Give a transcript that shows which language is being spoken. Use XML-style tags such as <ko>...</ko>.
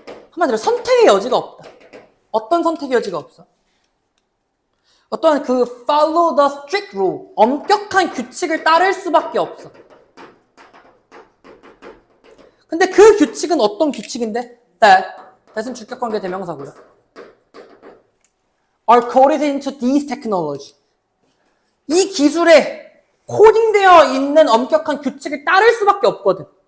<ko>한마디로 선택의 여지가 없다. 어떤 선택의 여지가 없어? 어떤 그</ko> <en>follow the strict rule</en> <ko>엄격한 규칙을 따를 수밖에 없어. 근데 그 규칙은 어떤 규칙인데? that은 주격관계 대명사고요.</ko> <en>are coded into these technology.</en> <ko>이 기술에 코딩되어 있는 엄격한 규칙을 따를 수밖에 없거든.</ko>